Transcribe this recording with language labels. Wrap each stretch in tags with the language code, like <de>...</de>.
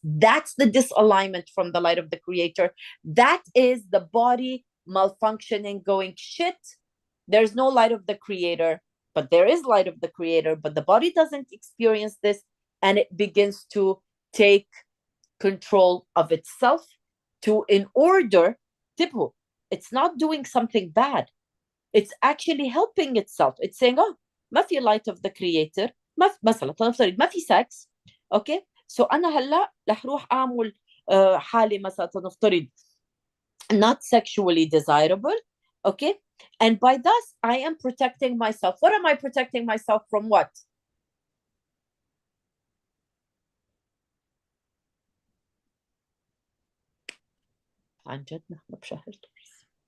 <en>That's the disalignment from the light of the creator. That is the body malfunctioning, going, shit, there's no light of the creator, but there is light of the creator, but the body doesn't experience this, and it begins to take control of itself to, in order,</en> <ar>تبهو,</ar> <en>it's not doing something bad. It's actually helping itself. It's saying, oh,</en> <ar>ما في</ar> <en>light of the creator,</en> <ar>مثلا نفترض ما في</ar> <en>sex. Okay, so</en> <ar>أنا هلا رح روح أعمل حالي مثلا نفترض</ar> <en>not sexually desirable. Okay, and by thus I am protecting myself. What am I protecting myself from? What?</en> <ar>عن جد نحن بشهر تورس.</ar>